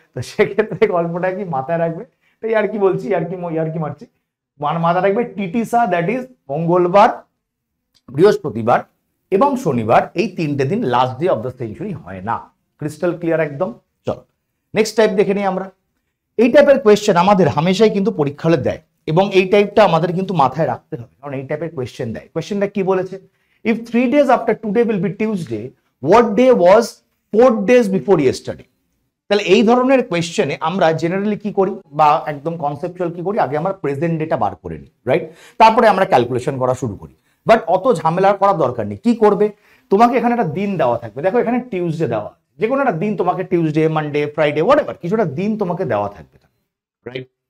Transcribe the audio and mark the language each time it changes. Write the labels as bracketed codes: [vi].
[bn] তো সেক্ষেত্রে গল্পটা কি মাথায় রাখবে, তাই আর কি বলছি, আর কি মারছি, মাথায় রাখবে টিটিসা, [en] that is [bn] মঙ্গলবার, বৃহস্পতিবার এবং শনিবার, এই 3টে দিন [en] last day of the century [bn] হয় না। [en] crystal clear [bn] একদম। চলো নেক্সট টাইপ দেখে নিই আমরা। এই টাইপের কোয়েশ্চেন আমাদের হামেশাই কিন্তু পরীক্ষা হলে দেয়, এবং এই টাইপটা আমাদের কিন্তু মাথায় রাখতে হবে, কারণ এই টাইপের কোয়েশ্চেন দেয়। কোয়েশ্চেনটা কি বলেছে, [en] If 3 days after today will be Tuesday, what day was 4 days before yesterday? [bn] তাহলে এই ধরনের কোয়েশ্চেনে আমরা জেনারেলি কি করি, বা একদম কনসেপচুয়াল কি করি, আগে আমরা প্রেজেন্ট ডেটা বার করে নিই, রাইট? তারপরে আমরা ক্যালকুলেশন করা শুরু করি। বাট অত ঝামেলা করার দরকার নেই। কি করবে, তোমাকে এখানে একটা দিন দেওয়া থাকবে, দেখো এখানে টিউসডে দেওয়া, যে কোনো একটা দিন তোমাকে, টিউসডে, মানডে, ফ্রাইডে, হোয়াটএভার, কিছু একটা দিন তোমাকে দেওয়া থাকবে, রাইট?